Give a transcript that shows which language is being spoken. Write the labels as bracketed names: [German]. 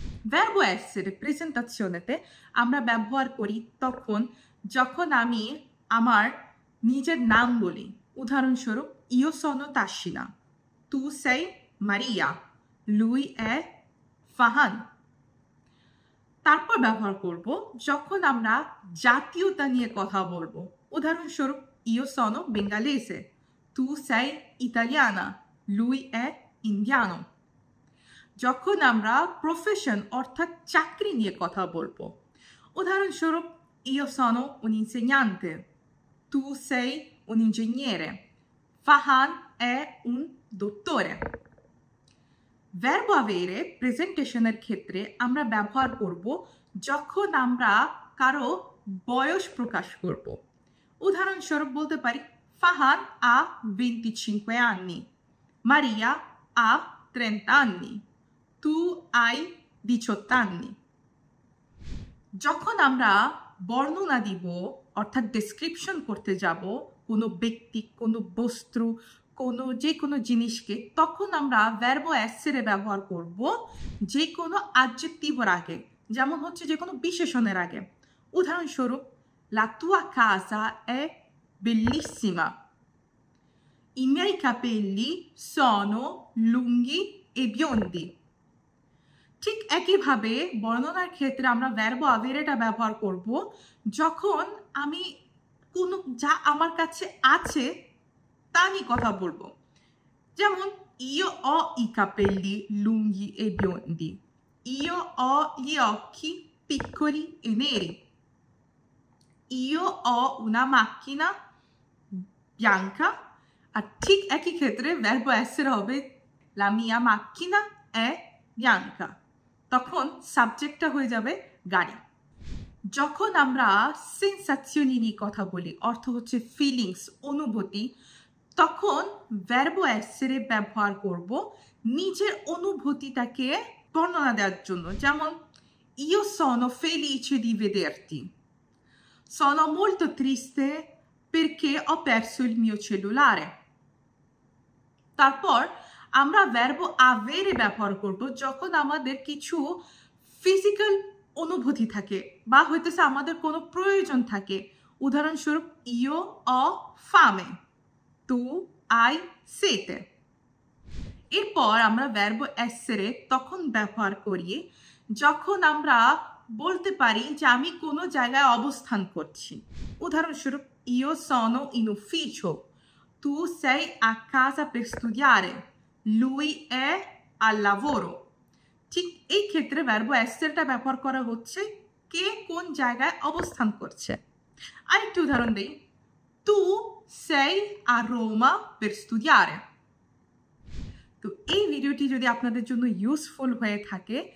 [Bangla] ভার্বো এসেরে প্রেজেন্টাজিওনেতে আমরা ব্যবহার করি তখন যখন আমি আমার নিজের নাম বলি। উদাহরণস্বরূপ, [Italian] ইও সোনো তাসিনা, তু sei মারিয়া, lui è ফাহান। [Bangla] তারপর ব্যবহার করব যখন আমরা জাতীয়তা নিয়ে কথা বলবো। উদাহরণস্বরূপ, [Italian] ইও sono bengalese, tu sei italiana, lui è indiano। [Bangla] যখন আমরা প্রফেশন অর্থাৎ চাকরি নিয়ে কথা বলবো। উদাহরণস্বরূপ, [Italian] io sono un insegnante, tu sei un ingegnere, Fahan è un dottore। [Bangla] Verb আভেরে প্রেজেন্টেশনের ক্ষেত্রে আমরা ব্যবহার করব যখন আমরা কারো বয়স প্রকাশ করব। উদাহরণস্বরূপ বলতে পারি, [Italian] Fahan ha 25 anni, Maria ha 30 anni, tu hai 18 anni। [Bangla] যখন আমরা বর্ণনা দিব অর্থাৎ ডেসক্রিপশন করতে যাব কোনো ব্যক্তি, কোনো বস্তু, যে কোনো জিনিসকে, তখন আমরা ভার্বো এসেরে ব্যবহার করব যে কোনো অ্যাডজেক্টিভের আগে, যেমন হচ্ছে যে কোনো বিশেষণের আগে। উদাহরণস্বরূপ, [Italian] la tua casa è bellissima, i miei capelli sono lunghi e biondi। [Bangla] ঠিক একইভাবে বর্ণনার ক্ষেত্রে আমরা ভার্বো আভেরেটা ব্যবহার করব যখন আমি কোনো যা আমার কাছে আছে তা নিয়ে কথা বলবো। যেমন, [Italian] io ho i capelli lunghi e biondi, io ho gli occhi piccoli e neri, io ho una macchina bianca। [Bangla] আর ঠিক একই ক্ষেত্রে ভার্বো এসেরে হবে [Italian] la mia macchina è bianca। [Bangla] তখন সাবজেক্টটা হয়ে যাবে গাড়ি। যখন আমরা সেন্সাজিওনি নিয়ে কথা বলি, অর্থ হচ্ছে ফিলিংস, অনুভূতি, তখন ভার্বো এসেরে ব্যবহার করব নিজের অনুভূতিটাকে বর্ণনা দেওয়ার জন্য। যেমন, [Italian] io sono felice di vederti, sono molto triste perché ho perso il mio cellulare। [Bangla] তারপর আমরা ভার্বো আভেরে ব্যবহার করব যখন আমাদের কিছু ফিজিক্যাল অনুভূতি থাকে বা হইতেছে আমাদের কোনো প্রয়োজন থাকে। উদাহরণস্বরূপ, [Italian] io ho fame, tu hai sete। [Bangla] এরপর আমরা ভার্বো এসেরে তখন ব্যবহার করি যখন আমরা বলতে পারি যে আমি কোনো জায়গায় অবস্থান করছি। উদাহরণস্বরূপ, [Italian] io sono in ufficio, tu sei a casa per studiare, lui è al lavoro। [Bangla] ঠিক এই ক্ষেত্রে ভার্বো এসেরেটা ব্যবহার করা হচ্ছে কে কোন জায়গায় অবস্থান করছে। আরেকটি উদাহরণ দেই, [Italian] tu sei a Roma per studiare। [Bangla] তো এই ভিডিওটি যদি আপনাদের জন্য ইউজফুল হয়ে থাকে,